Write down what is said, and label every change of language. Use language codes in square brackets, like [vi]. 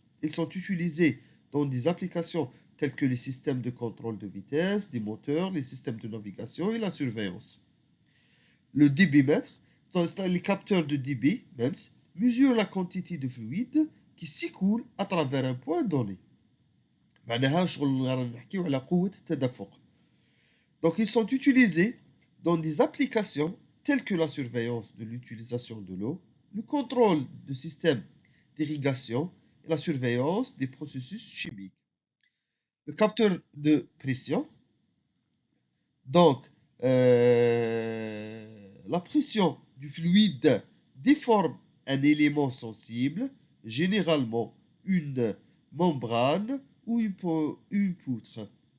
[fr] Ils sont utilisés dans des applications telles que les systèmes de contrôle de vitesse, des moteurs, les systèmes de navigation et la surveillance. Le débitmètre, les capteurs de débit MEMS, mesurent la quantité de fluide qui s'écoule à travers un point donné. [ar] معناها شغل نحكيو على قوة التدفق. [fr] Donc, ils sont utilisés dans des applications telles que la surveillance de l'utilisation de l'eau, le contrôle de systèmes d'irrigation et la surveillance des processus chimiques. Le capteur de pression. Donc, la pression du fluide déforme un élément sensible, généralement une membrane ou une poutre.